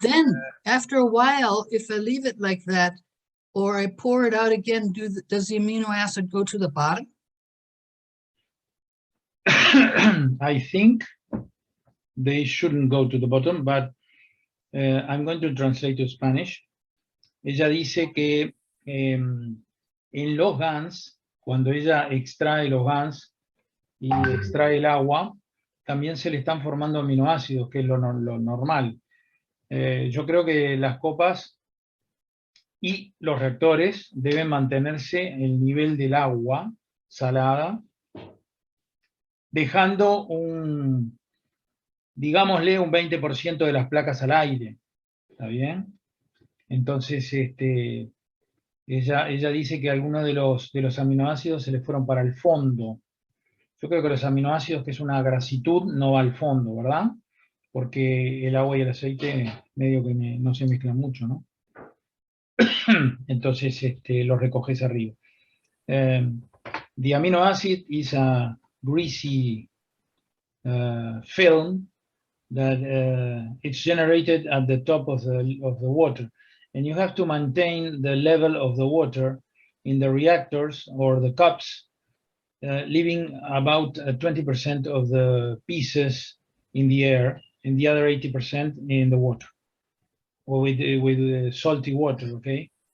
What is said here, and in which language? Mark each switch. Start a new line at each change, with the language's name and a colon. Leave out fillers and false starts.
English: Then after a while, if I leave it like that, or I pour it out again, does the amino acid go to the bottom? I think they shouldn't go to the bottom, but I'm going to translate to Spanish.
Spanish: Ella dice que en los GANs, cuando ella extrae los GANs y extrae el agua, también se le están formando aminoácidos, que es lo normal. Yo creo que las copas y los reactores deben mantenerse el nivel del agua salada, dejando digámosle, un 20% de las placas al aire. ¿Está bien? Entonces, ella dice que algunos de los aminoácidos se le fueron para el fondo. Yo creo que los aminoácidos, que es una grasitud, no va al fondo, ¿verdad? Porque el agua y el aceite medio que no se mezclan mucho, ¿no? Entonces lo recoges arriba.
English: The amino acid is a greasy film that it's generated at the top of the water. And you have to maintain the level of the water in the reactors or the cups, leaving about 20% of the pieces in the air and the other 80% in the water, or with salty water, okay?